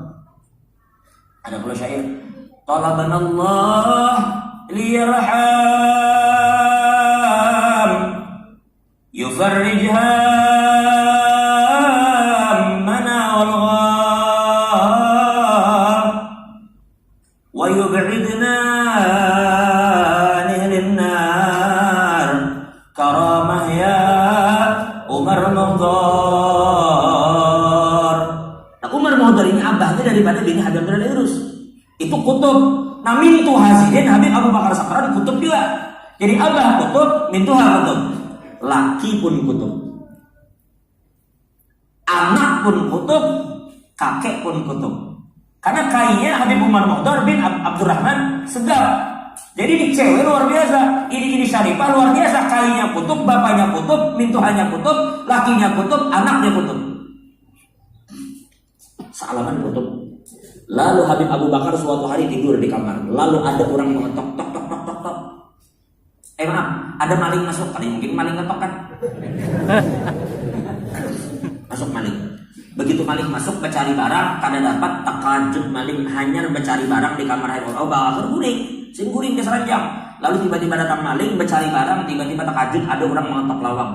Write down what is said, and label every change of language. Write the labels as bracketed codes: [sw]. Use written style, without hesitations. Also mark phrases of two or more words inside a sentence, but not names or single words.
[id] Ada pula syair [ar] طلبنا الله ليرحم يفرج همنا والغم ويبعدنا عن النار كرامة يا عمر محضار. [bjn] Nah, Umar Muhdar ini abahnya daripada bini Habib Abdullah Al-Aidrus. Itu kutub. Nah, mintu Hasidin Habib Abu Bakar Sakran kutub juga. Jadi abah kutub, mintuha kutub. Laki pun kutub. Anak pun kutub, kakek pun kutub. [id] Karena kayaknya Habib Umar Muhdar bin Abdurrahman Segaf. Jadi ini cewek luar biasa. Ini syarifah luar biasa. Kayaknya kutub, bapaknya kutub, mintuhanya kutub, lakinya kutub, anaknya kutub. [bjn] Sealaman kutub. [id] Lalu Habib Abu Bakar suatu hari tidur di kamar. Lalu ada orang mengetok, tok. Maaf, ada maling masuk. Kali mungkin maling ngetok kan? Masuk maling. [bjn] Begitu maling masuk mencari barang, kada dapat, takajub maling hanya mencari barang di kamar Habib. Oh, bawa guring, sin guring ke seranjang. Lalu tiba-tiba datang maling mencari barang, tiba-tiba takajub ada orang mengetok lawang.